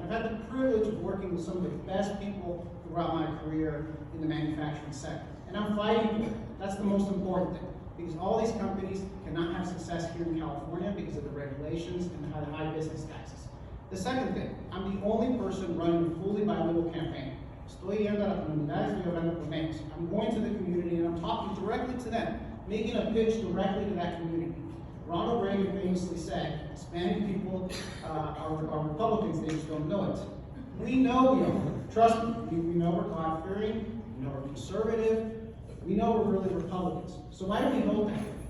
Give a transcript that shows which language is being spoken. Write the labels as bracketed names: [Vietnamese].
[English] And I've had the privilege of working with some of the best people throughout my career in the manufacturing sector. And I'm fighting for it. That's the most important thing. because all these companies cannot have success here in California because of the regulations and the high business taxes. The second thing, I'm the only person running a fully bilingual campaign. [Spanish] Estoy yendo a la comunidad, estoy hablando con ellos. [English] I'm going to the community and I'm talking directly to them, making a pitch directly to that community. Ronald Reagan famously said, Hispanic people are Republicans, they just don't know it. We know we are. Trust me, we know we're God-fearing, we know we're conservative, we know we're really Republicans. So why do we vote that way?